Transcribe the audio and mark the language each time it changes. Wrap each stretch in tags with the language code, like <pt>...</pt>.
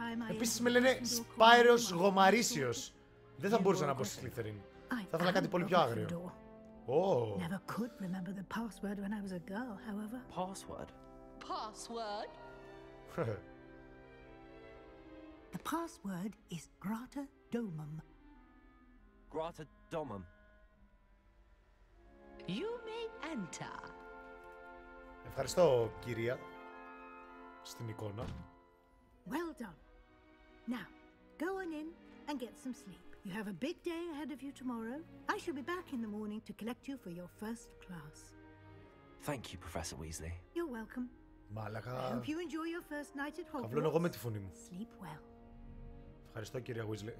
<el>Επίσης με λένε Σπάιρος Γομαρίσιος. Δεν θα μπορούσα να πω στη Slytherin. Θα ήθελα κάτι πολύ πιο άγριο.</el> <en>Oh. Never could remember the password when I was a girl, however. Password? Password? The password is Grata Domum. Grata Domum. You may enter.</en> <el>Ευχαριστώ, κυρία. Στην εικόνα.</el> <en>Well done. Now, go on in and get some sleep. You have a big day ahead of you tomorrow. I shall be back in the morning to collect you for your first class. Thank you, Professor Weasley. You're welcome.</en> <el>Μάλακα.</el> <en>I hope you enjoy your first night at Hogwarts.</en> <el>Καβλώνω εγώ με τη φωνή μου.</el> <en>Sleep well.</en> <el>Ευχαριστώ, κυρία Weasley.</el>